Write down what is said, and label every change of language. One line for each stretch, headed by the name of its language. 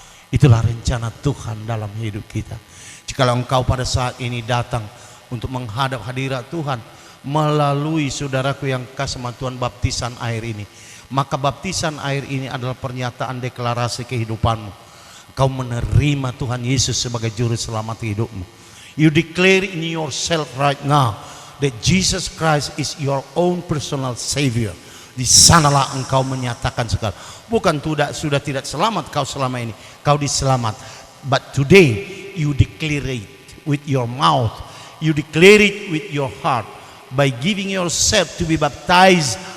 Indonesian: Itulah rencana Tuhan dalam hidup kita. Jikalau engkau pada saat ini datang untuk menghadap hadirat Tuhan melalui saudaraku yang kasih sama Tuhan baptisan air ini, maka baptisan air ini adalah pernyataan deklarasi kehidupanmu. Kau menerima Tuhan Yesus sebagai juru selamat hidupmu.
English: You declare in yourself right now that Jesus Christ is your own personal savior.
Indonesian: Di sanalah engkau menyatakan segala. Bukan sudah tidak selamat kau selama ini, kau diselamat.
English: But today you declare it with your mouth. You declare it with your heart by giving yourself to be baptized